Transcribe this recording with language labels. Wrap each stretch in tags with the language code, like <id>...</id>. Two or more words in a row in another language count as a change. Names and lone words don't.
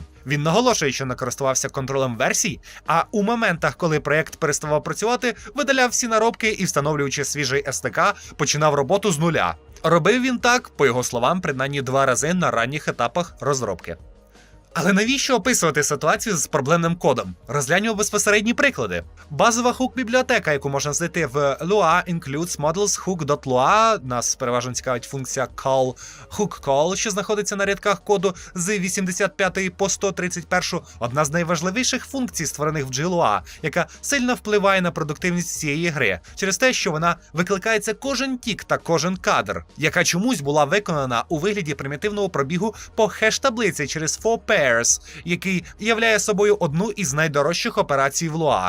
<uk>Він наголошує, що не користувався контролем версій, а у моментах, коли проєкт переставав працювати, видаляв всі наробки і, встановлюючи свіжий SDK, починав роботу з нуля. Робив він так, по його словам, принаймні 2 рази на ранніх етапах розробки. Але навіщо описувати ситуацію з проблемним кодом? Розгляньмо безпосередні приклади. Базова хук-бібліотека, яку можна знайти в Lua includes models hook.lua, нас переважно цікавить функція call, hook call, що знаходиться на рядках коду з 85 по 131, одна з найважливіших функцій, створених в GLUA, яка сильно впливає на продуктивність цієї гри, через те, що вона викликається кожен тік та кожен кадр, яка чомусь була виконана у вигляді примітивного пробігу по хеш-таблиці через 4pairs, який являє собою одну із найдорожчих операцій в Lua.</uk>